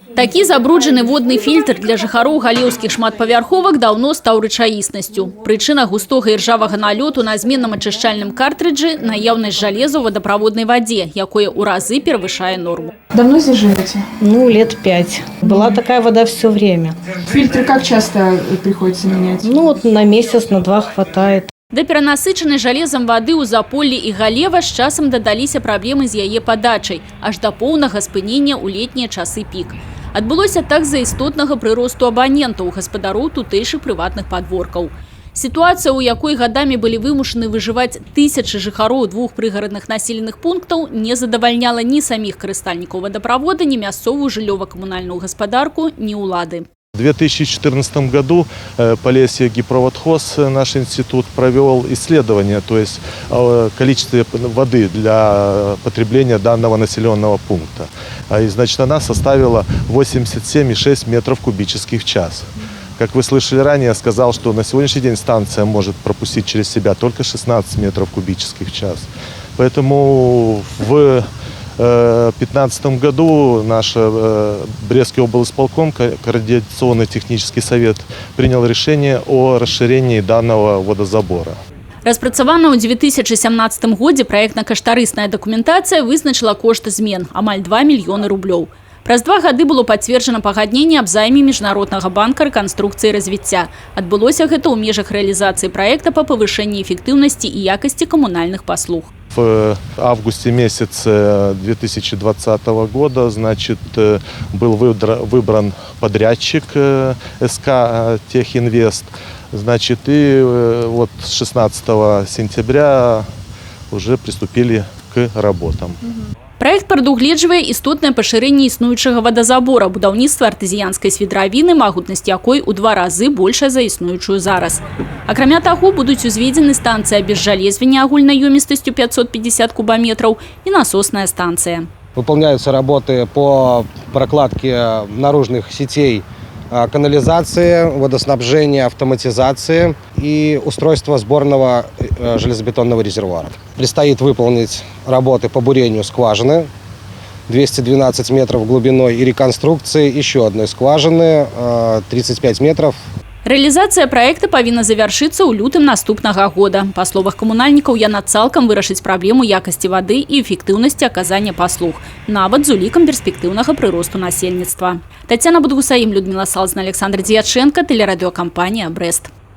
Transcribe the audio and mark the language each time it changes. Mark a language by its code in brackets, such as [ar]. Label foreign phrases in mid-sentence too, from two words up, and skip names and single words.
[be] Такі забруджены водны фільтр для жыхароў галеўскіх шматпавярховак даўно стаў рэчаіснасцю. Прычына густога іржавага налёту на зменным ачышчальным картрыджы – наяўнасць жалеза ў вадаправоднай вадзе, якое ў разы перавышае норму. [ru] Давно здесь живете? Лет 5. Была такая вода все время. Фильтры как часто приходится менять? На месяц, на 2 хватает. [be] Да перанасычанай жалезам вады ў Заполлі і Галева з часам дадаліся праблемы з яе падачай, аж да поўнага спынення ў летнія часы пік. Адбылося так з-за істотнага прыросту абанентаў у гаспадароў тутэйшых прыватных падворкаў. Сітуацыя, у якой гадамі былі вымушаны выжываць тысячы жыхароў 2 прыгарадных населеных пунктаў, не задавальняла ні саміх карыстальнікаў вадаправода, ні мясцовую жыллёва-камунальную гаспадарку, ні ўлады. [ru] В 2014 году Полесье гидроводхоз, наш институт, провел исследование, то есть количество воды для потребления данного населенного пункта. И, значит, она составила 87,6 метров кубических в час. Как вы слышали ранее, я сказал, что на сегодняшний день станция может пропустить через себя только 16 метров кубических в час. Поэтому в 2015 году наш Брестский облисполком, координационный технический совет, принял решение о расширении данного водозабора. [be] Распрацавана ў 2017 годзе праектна-каштарысная дакументацыя вызначыла кошт змен – амаль 2 мільёны рублёў. Праз 2 гады было пацверджана пагадненне аб займе Міжнароднага банка рэканструкцыі і развіцця. Адбылося гэта ў межах рэалізацыі праекта па павышэнні эфектыўнасці і якасці камунальных паслуг. [ru] В августе месяце 2020 года, значит, был выбран подрядчик СК Техинвест. Значит, и вот 16 сентября уже приступили к работам. [be] Праект прадугледжвае істотнае пашырэнне існуючага вадазабора, будаўніцтва артызіянскай свідравіны, магутнасць якой у 2 разы большая за існуючую зараз. Акрамя таго, будуць узведзены станцыя абезжалезвання агульнай ёмістасцю 550 [ru] кубометров и насосная станция. Выполняются работы по прокладке наружных сетей канализации, водоснабжения, автоматизации и устройства сборного железобетонного резервуара. Предстоит выполнить работы по бурению скважины 212 метров глубиной и реконструкции еще одной скважины 35 метров. [be] Рэалізацыя праекта павінна завяршыцца ў лютым наступнага года. Па словах камунальнікаў, яна цалкам вырашыць праблему якасці вады і эфектыўнасці аказання паслуг, нават з улікам перспектыўнага прыросту насельніцтва. [ru] Тацяна Будгусаім, Людмила Салзна, Александр Дьяченко, телерадиокомпания «Брест».